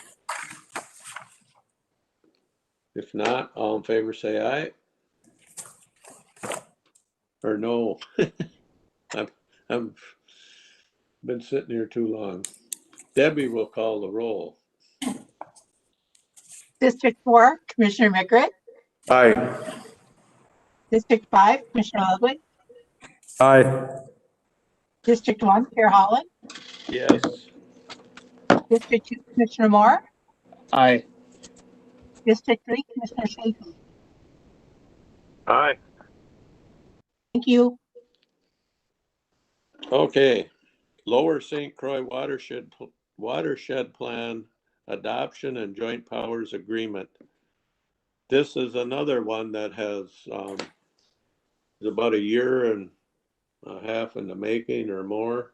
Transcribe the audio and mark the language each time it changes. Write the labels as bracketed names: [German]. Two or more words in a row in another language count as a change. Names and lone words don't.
[English] If not, all in favor say aye. Or no. I've been sitting here too long. Debbie will call the roll. District 4, Commissioner McGritt. Aye. District 5, Commissioner Ludwig. Aye. District 1, Chair Holland. Yes. District 2, Commissioner Moore. Aye. District 3, Commissioner Shafey. Aye. Thank you. Okay, Lower St. Croix Watershed Plan Adoption and Joint Powers Agreement. This is another one that has, is about a year and a half in the making or more.